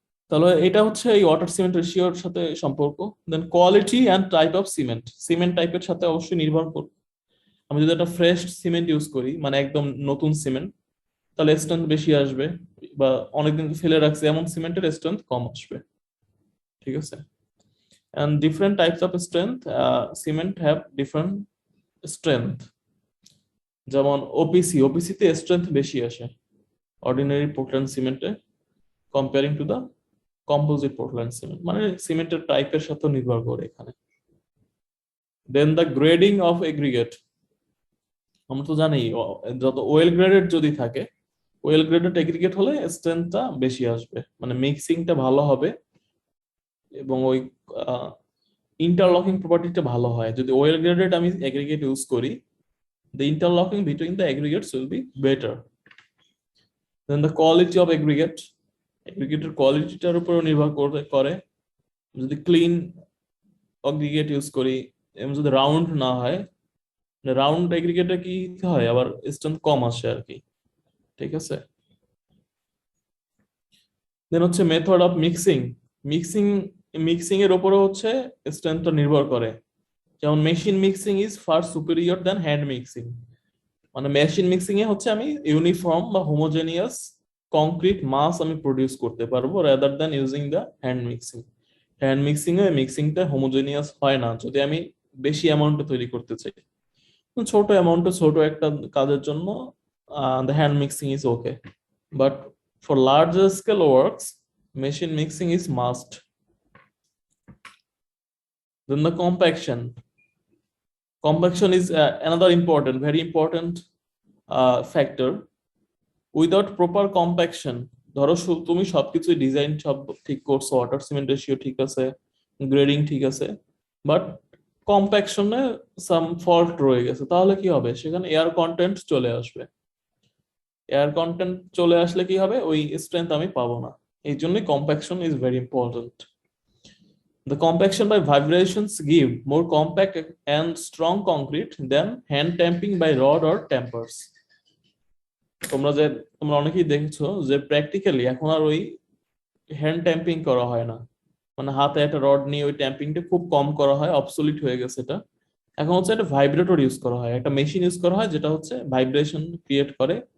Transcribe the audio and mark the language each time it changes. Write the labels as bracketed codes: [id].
[bn] তাহলে এটা হচ্ছে এই ওয়াটার সিমেন্ট রেশিওর সাথে সম্পর্ক। [en] then quality and type of cement [bn] টাইপের সাথে অবশ্যই নির্ভর করবে। আমি যদি একটা ফ্রেশ সিমেন্ট ইউজ করি, মানে একদম নতুন সিমেন্ট, তাহলে স্ট্রেংথ বেশি আসবে, বা অনেকদিন ফেলে রাখছে এমন সিমেন্টের স্ট্রেংথ কম আসবে, ঠিক আছে। [en] and different types of strength, cement have different strength. [bn] যেমন ওপিসি তে স্ট্রেংথ বেশি আসে ordinary Portland সিমেন্টে [en] comparing to the composite Portland cement, [bn] মানে সিমেন্টের টাইপের সাথে নির্ভর করে এখানে। দেন দ্য গ্রেডিং অফ এগ্রিগেট, আমরা তো জানি যত ওয়েল গ্রেডেড যদি থাকে, ওয়েল গ্রেডেড এগ্রিগেট হলে স্ট্রেংথটা বেশি আসবে, মানে মিক্সিংটা ভালো হবে এবং ওই ইন্টারলকিং প্রপার্টিটা ভালো হয়। যদি ওয়েল গ্রেডেড আমি এগ্রিগেট ইউজ করি, [en] the interlocking between the aggregates will be better. Then the quality of aggregated [bn] কোয়ালিটিটার উপর নির্ভর করে। যদি ক্লিন aggregate ইউজ করি এবং যদি রাউন্ড না হয়, রাউন্ড এগ্রিগেটে কি হয়, আবার স্ট্রেংথ কম আসে আর কি, ঠিক আছে। দেন হচ্ছে method of mixing. Mixing mixing এর উপরে হচ্ছে স্ট্রেংথটা নির্ভর করে। যেমন [en] Machine mixing is far superior than hand mixing. [bn] মানে মেশিন মিক্সিং এ হচ্ছে আমি ইউনিফর্ম বা হোমোজেনিয়াস কংক্রিট মাস আমি প্রডিউস করতে পারবো, rather than using the hand mixing. Hand mixing A মিক্সিংটা homogeneous হয় না যদি আমি বেশি অ্যামাউন্টে তৈরি করতে চাই। ছোট অ্যামাউন্টে ছোট একটা কাজের জন্য [en] The hand mixing is okay, but for larger scale works machine mixing is must. Then the compaction. Compaction is another important, very important factor. Without proper compaction, [bn] ধরো তুমি সবকিছু ডিজাইন সব ঠিক করছো, ওয়াটার সিমেন্ট রেশিও ঠিক আছে, grading ঠিক আছে, বাট কম্প্যাকশনে সাম ফল্ট রয়ে গেছে, তাহলে কি হবে? সেখানে এয়ার কন্টেন্ট চলে আসবে। এয়ার কন্টেন্ট চলে আসলে কি হবে? ওই স্ট্রেংথ আমি পাবো না। এই জন্যই [en] Compaction is very important. The compaction by vibrations give more compact and strong concrete than hand tamping by rod or tampers. [bn] তোমরা অনেকেই দেখছো যে প্র্যাকটিক্যালি এখন আর ওই হ্যান্ড ট্যাম্পিং করা হয় না, মানে হাতে একটা রড নিয়ে ওই ট্যাম্পিংটা খুব কম করা হয়, অবসলিট হয়ে গেছে এটা। এখন হচ্ছে একটা ভাইব্রেটর ইউজ করা হয়, একটা মেশিন ইউজ করা হয় যেটা হচ্ছে ভাইব্রেশন ক্রিয়েট করে।